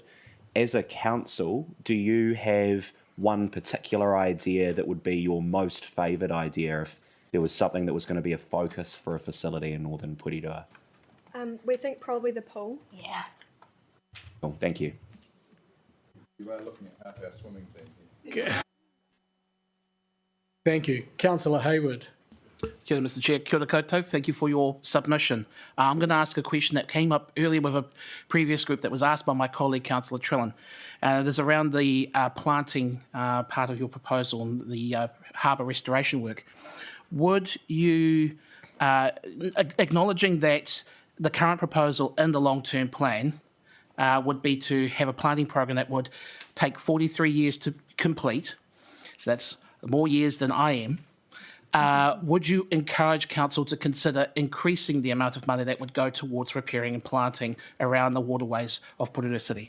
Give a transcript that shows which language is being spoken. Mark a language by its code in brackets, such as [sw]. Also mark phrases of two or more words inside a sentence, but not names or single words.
[en] As a council, do you have one particular idea that would be your most favoured idea if there was something that was going to be a focus for a facility in northern Porirua? We think probably the pool. Yeah. Cool, thank you. You are looking at half our swimming team here. Thank you. Councillor Hayward. [mi] Kia ora, [en] Mr Chair. [mi] Kia ora koutou. [en] Thank you for your submission. I'm going to ask a question that came up earlier with a previous group that was asked by my colleague, Councillor Trillin. It is around the planting part of your proposal and the harbour restoration work. Would you, acknowledging that the current proposal in the long-term plan would be to have a planting program that would take 43 years to complete, so that's more years than I am, would you encourage council to consider increasing the amount of money that would go towards repairing and planting around the waterways of Porirua City?